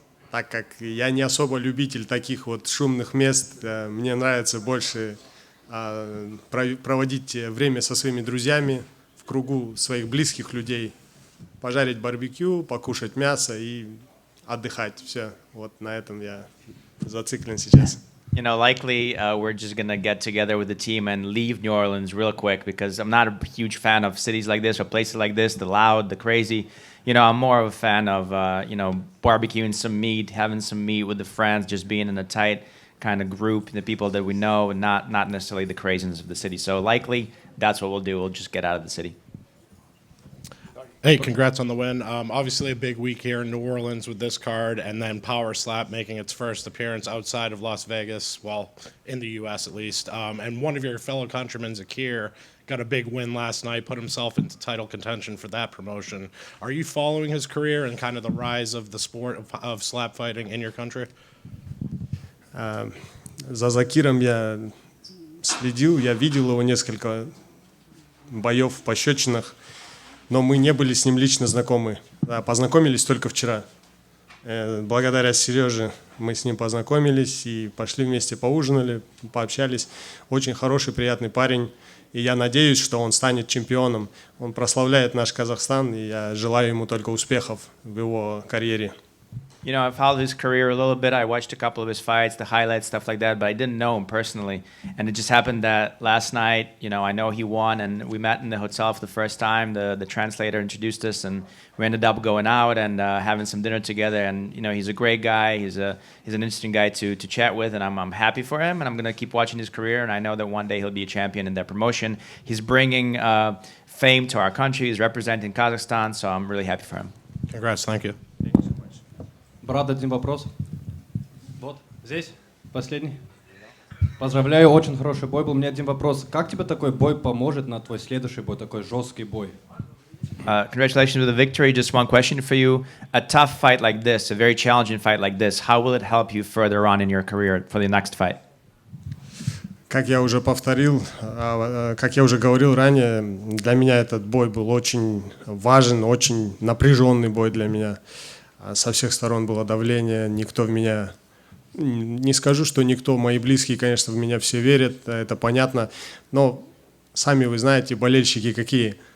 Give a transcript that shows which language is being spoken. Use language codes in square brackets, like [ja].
[ru] Так как я не особо любитель таких вот шумных мест, мне нравится больше проводить время со своими друзьями в кругу своих близких людей, пожарить барбекю, покушать мясо и отдыхать. Все, вот на этом я зациклен сейчас. [en] You know, likely we're just going to get together with the team and leave New Orleans real quick because I'm not a huge fan of cities like this or places like this, the loud, the crazy. You know, I'm more of a fan of, barbecuing some meat, having some meat with the friends, just being in a tight kind of group, the people that we know, and not necessarily the craziness of the city. So likely that's what we'll do. We'll just get out of the city. Hey, congrats on the win. Obviously, a big week here in New Orleans with this card, and then Power Slap making its first appearance outside of Las Vegas, well, in the U.S. at least. And one of your fellow countrymen, Zakir, got a big win last night, put himself into title contention for that promotion. Are you following his career and kind of the rise of the sport of slap fighting in your country? [ru] За Закиром я следил, я видел его несколько боев в пощечинах. Но мы не были с ним лично знакомы. Да, познакомились только вчера. Благодаря Сереже мы с ним познакомились и пошли вместе поужинали, пообщались. Очень хороший, приятный парень. И я надеюсь, что он станет чемпионом. Он прославляет наш Казахстан, и я желаю ему только успехов в его карьере. [en] You know, I followed his career a little bit. I watched a couple of his fights, the highlights, stuff like that, but I didn't know him personally. And it just happened that last night, I know he won, and we met in the hotel for the first time. The translator introduced us, and we ended up going out and having some dinner together. And, he's a great guy. He's an interesting guy to chat with, and I'm happy for him, and I'm going to keep watching his career, and I know that one day he'll be a champion in that promotion. He's bringing fame to our country. He's representing Kazakhstan, so I'm really happy for him. Congrats, thank you. [ru] Брат, один вопрос. Вот, здесь, последний. Поздравляю, очень хороший бой был. У меня один вопрос. Как тебе такой бой поможет на твой следующий бой, такой жесткий бой? [en] Congratulations with the victory. Just one question for you. A tough fight like this, a very challenging fight like this, how will it help you further on in your career for the next fight? [ru] Как я уже повторил, как я уже говорил ранее, для меня этот бой был очень важен, очень напряженный бой для меня. Со всех сторон было давление, никто в меня, не скажу, что никто, мои близкие, конечно, в меня все верят, это понятно, но сами вы знаете, болельщики какие.